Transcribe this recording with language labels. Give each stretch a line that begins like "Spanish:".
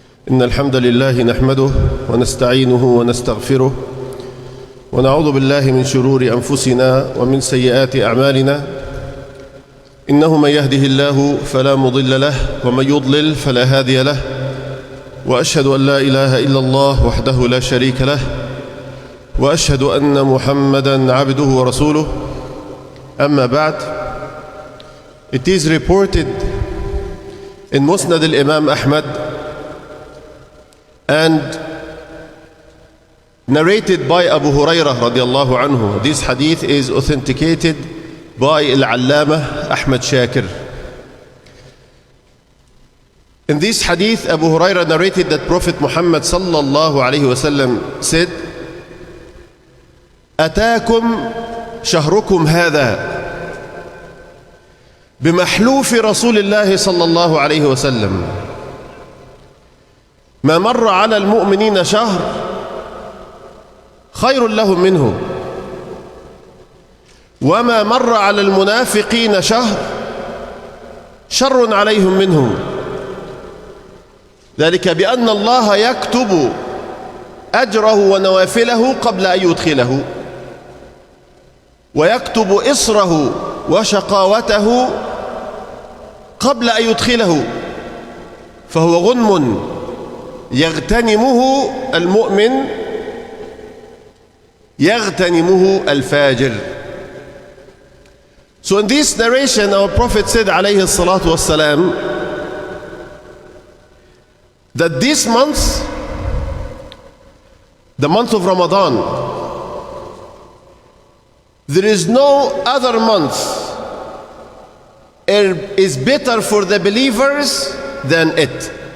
Arabic: إن الحمد لله نحمده ونستعينه ونستغفره ونعوذ بالله من شرور أنفسنا ومن سيئات أعمالنا. إنه من يهده الله فلا مضل له ومن يضلل فلا هادي له، وأشهد أن لا إله إلا الله وحده لا شريك له، وأشهد أن محمدًا عبده ورسوله. أما بعد.
English: It is reported in Musnad al-Imam Ahmad and narrated by Abu Hurairah radiallahu anhu. This hadith is authenticated by Al-Allamah Ahmad Shakir. In this hadith, Abu Hurairah narrated that Prophet Muhammad sallallahu alayhi wa sallam said,
Arabic: أتاكم شهركم هذا بمحلوف رسول الله صلى الله عليه وسلم، ما مر على المؤمنين شهر خير لهم منه، وما مر على المنافقين شهر شر عليهم منه، ذلك بأن الله يكتب أجره ونوافله قبل أن يدخله، ويكتب إصره وشقاوته قبل أن يدخله، فهو غنم يغتنمه المؤمن يغتنمه الفاجر.
English: So in this narration, our Prophet said alayhi salatu wassalam that this month, the month of Ramadan, there is no other month is better for the believers than it.